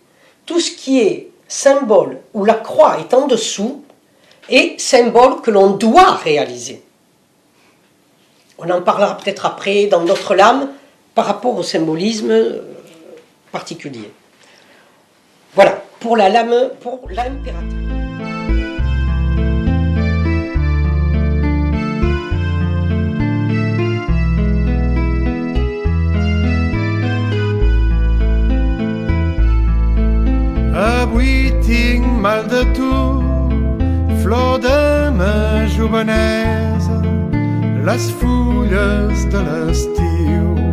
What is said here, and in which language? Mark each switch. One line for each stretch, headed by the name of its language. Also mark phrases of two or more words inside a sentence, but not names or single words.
French: Tout ce qui est symbole où la croix est en dessous est symbole que l'on doit réaliser. On en parlera peut-être après dans d'autres lames par rapport au symbolisme particulier. Voilà, pour la lame, pour l'impératrice.
Catalan: Avui tinc mal de tu, flor de ma jovenesa, les fulles de l'estiu